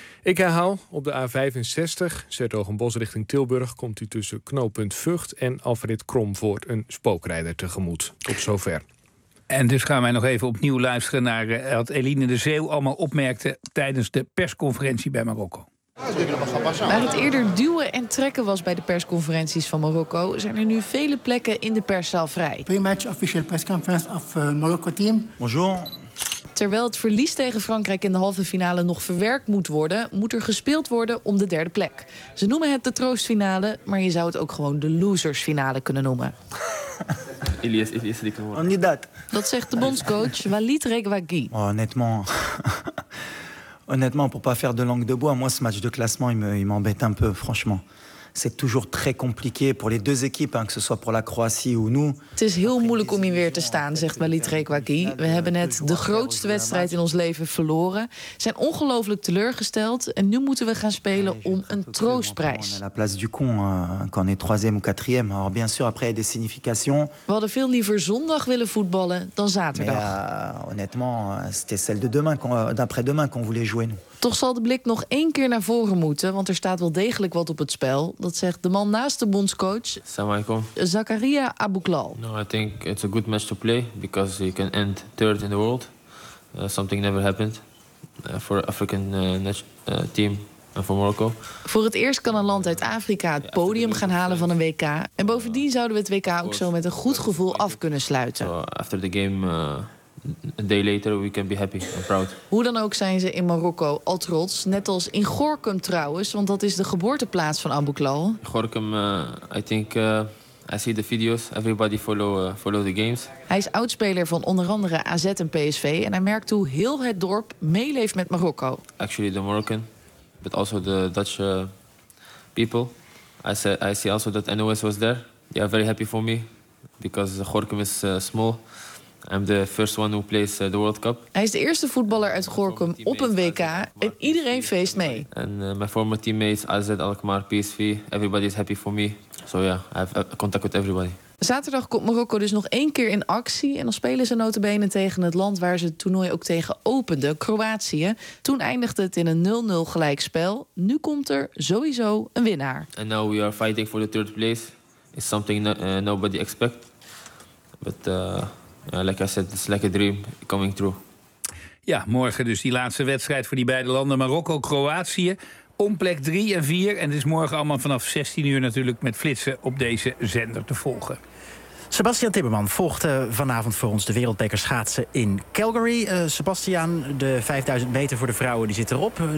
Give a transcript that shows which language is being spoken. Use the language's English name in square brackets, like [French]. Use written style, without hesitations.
[Dutch] Ik herhaal, op de A65, Sertogenbos richting Tilburg, komt u tussen knooppunt Vught en afrit Kromvoort een spookrijder tegemoet. Tot zover. En dus gaan wij nog even opnieuw luisteren naar wat Eline de Zeeuw allemaal opmerkte tijdens de persconferentie bij Marokko. Waar het eerder duwen en trekken was bij de persconferenties van Marokko, zijn er nu vele plekken in de perszaal vrij. [English] Pre-match official press conference of Marokko team. [French] Bonjour. [Dutch] Terwijl het verlies tegen Frankrijk in de halve finale nog verwerkt moet worden, moet er gespeeld worden om de derde plek. Ze noemen het de troostfinale, maar je zou het ook gewoon de losersfinale kunnen noemen. Ilias, die kan worden. Oh, niet dat. Dat zegt de bondscoach Walid Regragui. Oh, net man. [French] Honnêtement, pour pas faire de langue de bois, moi ce match de classement, il m'embête un peu, franchement. C'est toujours très compliqué pour les deux équipes, hein, que ce soit pour la Croatie ou nous. [Dutch] Het is heel moeilijk om hier weer te staan, zegt Walid Regragui. We hebben net de grootste wedstrijd in ons leven verloren. Zijn ongelooflijk teleurgesteld en nu moeten we gaan spelen om een troostprijs. [French] À la place du con, quand on est troisième ou quatrième, alors bien sûr après des significations. [Dutch] We hadden veel liever zondag willen voetballen dan zaterdag. [French] Mais, honnêtement, c'était celle de demain, d'après-demain qu'on voulait jouer nous. [Dutch] Toch zal de blik nog één keer naar voren moeten, want er staat wel degelijk wat op het spel. Dat zegt de man naast de bondscoach, Zakaria Abouklal. [English] No, I think it's a good match to play because you can end third in the world. Something never happened for African team and for Morocco. [Dutch] Voor het eerst kan een land uit Afrika het podium gaan halen van een WK. En bovendien zouden we het WK ook zo met een goed gevoel af kunnen sluiten. [English] So after the game. A day later we can be happy and proud. [Dutch] Hoe dan ook zijn ze in Marokko al trots. Net als in Gorkum trouwens, want dat is de geboorteplaats van Abouklal. [English] Gorkum, I see the videos. Everybody follow the games. [Dutch] Hij is oudspeler van onder andere AZ en PSV. En hij merkt hoe heel het dorp meeleeft met Marokko. [English] Actually the Moroccan, but also the Dutch people. I see also that NOS was there. They are very happy for me, because Gorkum is small. I'm the first one who plays the World Cup. [Dutch] Hij is de eerste voetballer uit Gorkum op een WK en iedereen feest mee. [English] And my former teammates AZ Alkmaar, PSV, everybody is happy for me. So yeah, I have contact with everybody. [Dutch] Zaterdag komt Marokko dus nog één keer in actie en dan spelen ze notabene tegen het land waar ze het toernooi ook tegen opende, Kroatië. Toen eindigde het in een 0-0 gelijkspel. Nu komt er sowieso een winnaar. [English] And now we are fighting for the third place. It's something nobody expect. But like I said, it's like a dream coming true. [Dutch] Ja, morgen dus die laatste wedstrijd voor die beide landen. Marokko, Kroatië, om plek 3 en 4. En het is morgen allemaal vanaf 16 uur natuurlijk met flitsen op deze zender te volgen. Sebastian Timmerman volgt vanavond voor ons de wereldbeker schaatsen in Calgary. Sebastian, de 5000 meter voor de vrouwen die zit erop.